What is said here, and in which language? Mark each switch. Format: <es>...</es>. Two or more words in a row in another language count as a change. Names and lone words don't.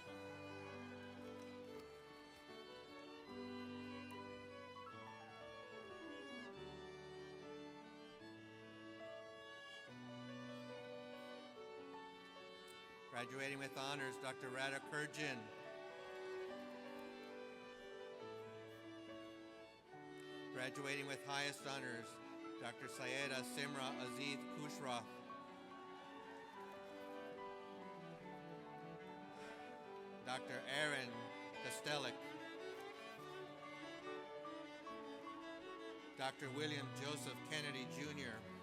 <en>Graduating with honors, Dr. Radha Kurjan. Graduating with highest honors, Dr. Sayeda Simra Aziz Kushra. Dr. Aaron Kostelik. Dr. William Joseph Kennedy, Jr.</en>